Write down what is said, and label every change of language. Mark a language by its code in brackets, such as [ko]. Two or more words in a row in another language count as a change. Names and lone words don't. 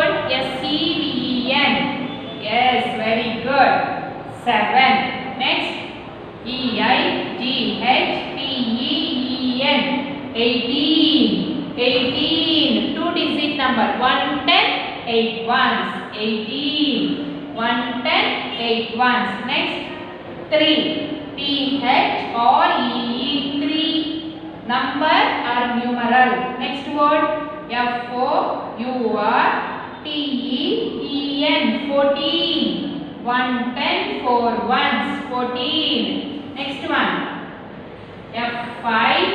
[en] S-E-V-E-N. Yes, very good. 7. Next, E-I-G-H-T-E-E-N. 18. 18. Two-digit number. 110, 8 ones. 18. 110, 8 ones. Next, 3. T-H-R-E-E. 3. Number or numeral. Next word, F-O-U-R-T-E-E-N. 14. 110, 4 ones. 14. Next one, F-5.